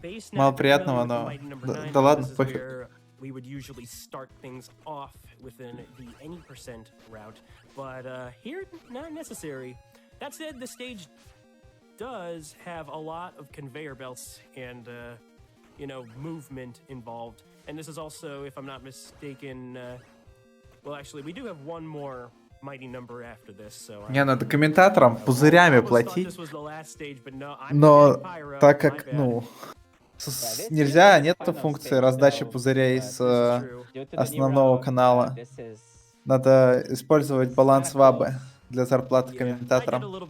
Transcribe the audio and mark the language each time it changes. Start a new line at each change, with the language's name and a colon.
Russian: Мало приятного, но да ладно, пофиг.
English: We would usually start things off within the any percent route, but here, not necessary. That said, the stage does have a lot of conveyor belts and, you know, movement involved. And this is also, if I'm not mistaken, well, actually, we do have one more mighty number after this, so...
Russian: Не, надо комментаторам пузырями платить, но так как, ну... Нельзя, нету функции раздачи пузырей с основного канала. Надо использовать баланс вабы для зарплаты комментаторам.